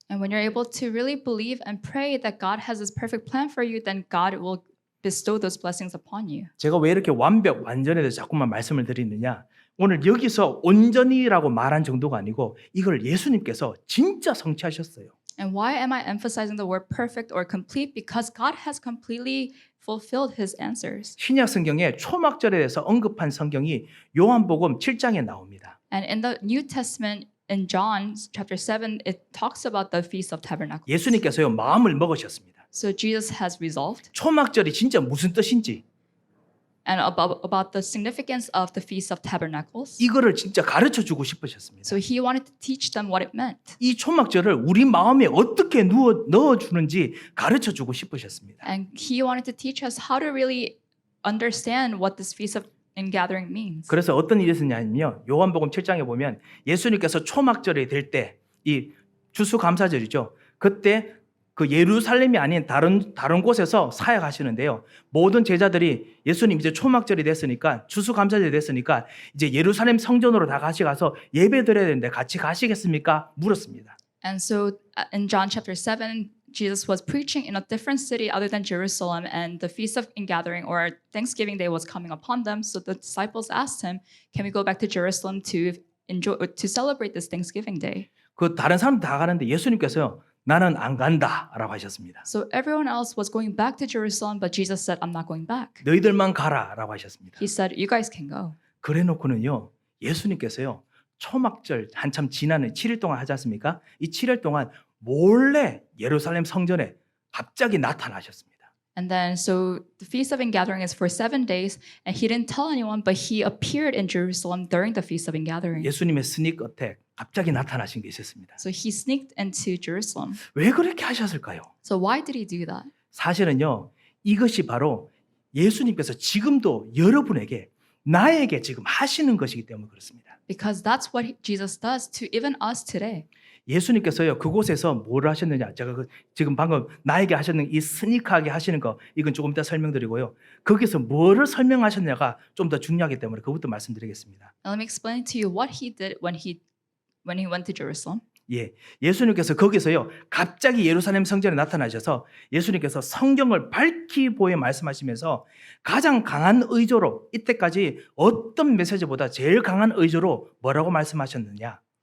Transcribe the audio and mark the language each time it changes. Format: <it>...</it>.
<en>And when you're able to really believe and pray that God has this perfect plan for you, then God will bestow those blessings upon you.</en> <ko>제가 왜 이렇게 완전에 대해서 자꾸만 말씀을 드리느냐. 오늘 여기서 온전히라고 말한 정도가 아니고 이걸 예수님께서 진짜 성취하셨어요.</ko> <en>And why am I emphasizing the word perfect or complete? Because God has completely fulfilled his answers.</en> <ko>신약 성경에 초막절에 대해서 언급한 성경이 요한복음 7장에 나옵니다.</ko> <en>And in the New Testament, in John chapter 7, it talks about the Feast of Tabernacles.</en> <ko>예수님께서요 마음을 먹으셨습니다.</ko> <en>So Jesus has resolved.</en> <ko>초막절이 진짜 무슨 뜻인지</ko> <en>And about the significance of the Feast of Tabernacles.</en> <ko>이거를 진짜 가르쳐 주고 싶으셨습니다.</ko> <en>So he wanted to teach them what it meant.</en> <ko>이 초막절을 우리 마음에 어떻게 넣어 주는지 가르쳐 주고 싶으셨습니다.</ko> <en>And he wanted to teach us how to really understand what this Feast of Ingathering means.</en> <ko>그래서 어떤 일이 있었냐면요. 요한복음 7장에 보면 예수님께서 초막절이 될 때 이 추수감사절이죠. 그때 그 예루살렘이 아닌 다른 곳에서 사역하시는데요. 모든 제자들이 예수님 이제 초막절이 됐으니까 추수감사절이 됐으니까 이제 예루살렘 성전으로 다 같이 가서 예배드려야 되는데 같이 가시겠습니까? 물었습니다.</ko> <en>And so in John chapter 7, Jesus was preaching in a different city other than Jerusalem, and the Feast of Ingathering or Thanksgiving Day was coming upon them. So the disciples asked him, "Can we go back to Jerusalem to celebrate this Thanksgiving Day?"</en> <ko>그 다른 사람 다 가는데 예수님께서요. 나는 안 간다라고 하셨습니다.</ko> <en>So everyone else was going back to Jerusalem, but Jesus said, "I'm not going back."</en> <ko>너희들만 가라라고 하셨습니다.</ko> <en>He said, "You guys can go."</en> <ko>그래놓고는요. 예수님께서요. 초막절 한참 지나는 7일 동안 하지 않습니까? 이 7일 동안 몰래 예루살렘 성전에 갑자기 나타나셨습니다.</ko> <en>And then, so the Feast of Ingathering is for 7 days, and he didn't tell anyone, but he appeared in Jerusalem during the Feast of Ingathering.</en> <ko>예수님의 스닉 어택 갑자기 나타나신 게 있었습니다.</ko> <en>So he sneaked into Jerusalem.</en> <ko>왜 그렇게 하셨을까요?</ko> <en>So why did he do that?</en> <ko>사실은요. 이것이 바로 예수님께서 지금도 여러분에게 나에게 지금 하시는 것이기 때문에 그렇습니다.</ko> <en>Because that's what Jesus does to even us today.</en> <ko>예수님께서요 그곳에서 뭘 하셨느냐 제가 지금 방금 나에게 하셨는 이 스니크하게 하시는 거 이건 조금 이따 설명드리고요 거기서 뭐를 설명하셨냐가 좀 더 중요하기 때문에 그것도 말씀드리겠습니다.</ko> <en>Now let me explain to you what he did when he went to Jerusalem.</en> <ko>예, 예수님께서 거기서요 갑자기 예루살렘 성전에 나타나셔서 예수님께서 성경을 밝히 보여 말씀하시면서 가장 강한 의조로 이때까지 어떤 메시지보다 제일 강한 의조로 뭐라고 말씀하셨느냐?</ko>